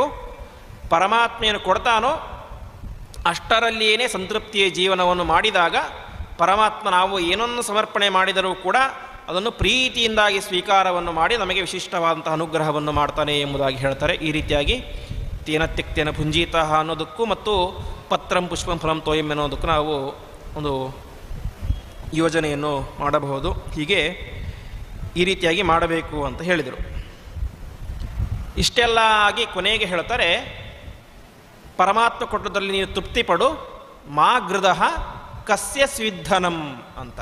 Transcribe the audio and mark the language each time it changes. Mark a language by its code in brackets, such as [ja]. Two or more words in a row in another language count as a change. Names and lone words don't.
[kn] ಪರಮಾತ್ಮ ಏನು ಕೊಡ್ತಾನೋ ಅಷ್ಟರಲ್ಲಿಯೇ ಸಂತೃಪ್ತಿಯ ಜೀವನವನ್ನು ಮಾಡಿದಾಗ ಪರಮಾತ್ಮ ನಾವು ಏನನ್ನು ಸಮರ್ಪಣೆ ಮಾಡಿದರೂ ಕೂಡ ಅದನ್ನು ಪ್ರೀತಿಯಿಂದಾಗಿ ಸ್ವೀಕಾರವನ್ನು ಮಾಡಿ ನಮಗೆ ವಿಶಿಷ್ಟವಾದಂತಹ ಅನುಗ್ರಹವನ್ನು ಮಾಡ್ತಾನೆ ಎಂಬುದಾಗಿ ಹೇಳ್ತಾರೆ. ಈ ರೀತಿಯಾಗಿ [sa] ತೇನ ತ್ಯಕ್ತೇನ ಭುಂಜಿತಃ [kn] ಅನ್ನೋದಕ್ಕೂ ಮತ್ತು [sa] ಪತ್ರಂ ಪುಷ್ಪಂ ಫಲಂ ತೋಯಂ [kn] ಅನ್ನೋದಕ್ಕೂ ನಾವು ಒಂದು ಯೋಜನೆಯನ್ನು ಮಾಡಬಹುದು. ಹೀಗೆ ಈ ರೀತಿಯಾಗಿ ಮಾಡಬೇಕು ಅಂತ ಹೇಳಿದರು. ಇಷ್ಟೆಲ್ಲ ಆಗಿ ಕೊನೆಗೆ ಹೇಳ್ತಾರೆ, ಪರಮಾತ್ಮ ಕೊಟ್ಟದಲ್ಲಿ ನೀನು ತೃಪ್ತಿಪಡು, [sa] ಮಾ ಗೃದಃ ಕಸ್ಯ ಸ್ವಿಧನಂ [kn] ಅಂತ.